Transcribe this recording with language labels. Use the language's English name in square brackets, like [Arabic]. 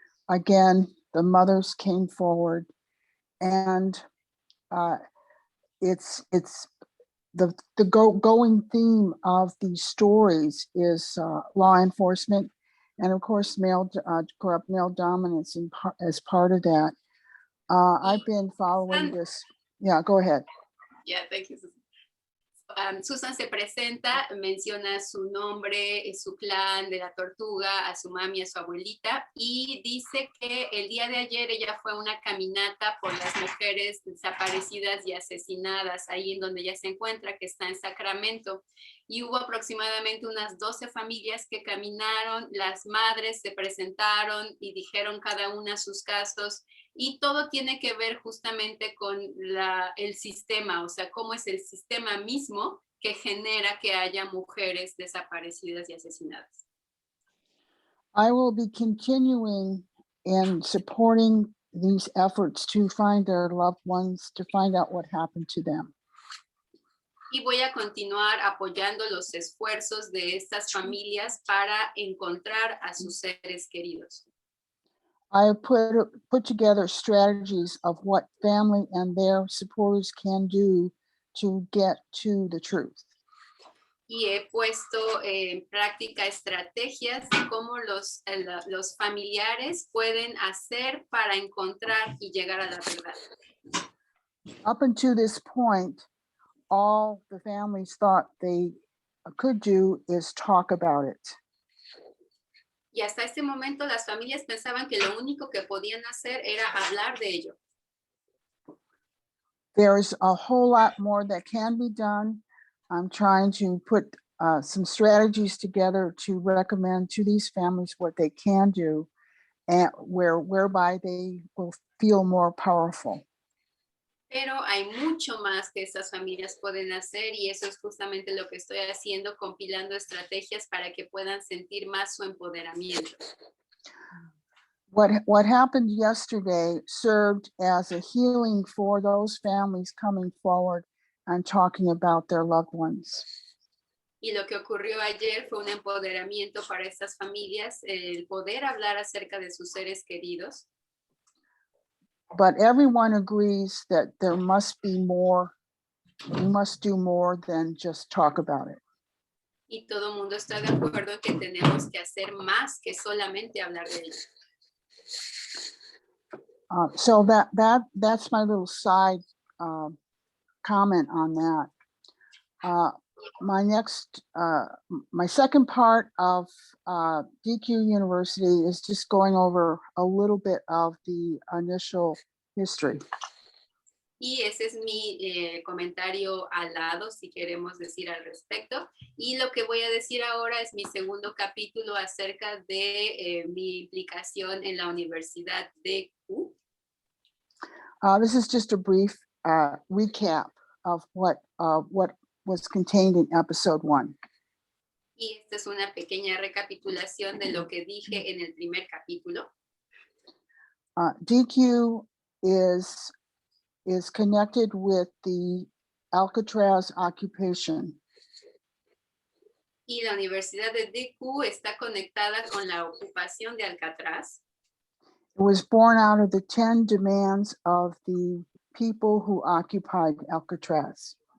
[English] Again, the mothers came forward, and it's the going theme of these stories is law enforcement, and of course, corrupt male dominance as part of that. I've been following this. Yeah, go ahead. Yeah, thank you, Susan. [Spanish] Susan se presenta, menciona su nombre, su clan de la tortuga, a su mami, a su abuelita, y dice que el día de ayer ella fue a una caminata por las mujeres desaparecidas y asesinadas, ahí en donde ella se encuentra, que está en Sacramento, y hubo aproximadamente unas 12 familias que caminaron, las madres se presentaron y dijeron cada una sus casos, y todo tiene que ver justamente con el sistema, o sea, cómo es el sistema mismo que genera que haya mujeres desaparecidas y asesinadas. [English] I will be continuing and supporting these efforts to find their loved ones, to find out what happened to them. [Spanish] Y voy a continuar apoyando los esfuerzos de estas familias para encontrar a sus seres queridos. [English] I have put together strategies of what family and their supporters can do to get to the truth. [Spanish] Y he puesto en práctica estrategias de cómo los familiares pueden hacer para encontrar y llegar a la verdad. [English] Up until this point, all the families thought they could do is talk about it. [Spanish] Y hasta este momento las familias pensaban que lo único que podían hacer era hablar de ello. [English] There's a whole lot more that can be done. I'm trying to put some strategies together to recommend to these families what they can do, and whereby they will feel more powerful. [Spanish] Pero hay mucho más que estas familias pueden hacer y eso es justamente lo que estoy haciendo, compilando estrategias para que puedan sentir más su empoderamiento. [English] What happened yesterday served as a healing for those families coming forward and talking about their loved ones. [Spanish] Y lo que ocurrió ayer fue un empoderamiento para estas familias, el poder hablar acerca de sus seres queridos. [English] But everyone agrees that there must be more. We must do more than just talk about it. [Spanish] Y todo el mundo está de acuerdo en que tenemos que hacer más que solamente hablar de ello. [English] So that's my little side comment on that. My second part of DQ University is just going over a little bit of the initial history. [Spanish] Y ese es mi comentario al lado, si queremos decir al respecto. Y lo que voy a decir ahora es mi segundo capítulo acerca de mi implicación en la Universidad de Q. [English] This is just a brief recap of what was contained in episode 1. [Spanish] Y esta es una pequeña recapitulación de lo que dije en el primer capítulo. [English] DQ is connected with the Alcatraz occupation. [Spanish] Y la Universidad de DQ está conectada con la ocupación de Alcatraz. [English] It was born out of the 10 demands of the people who occupied Alcatraz.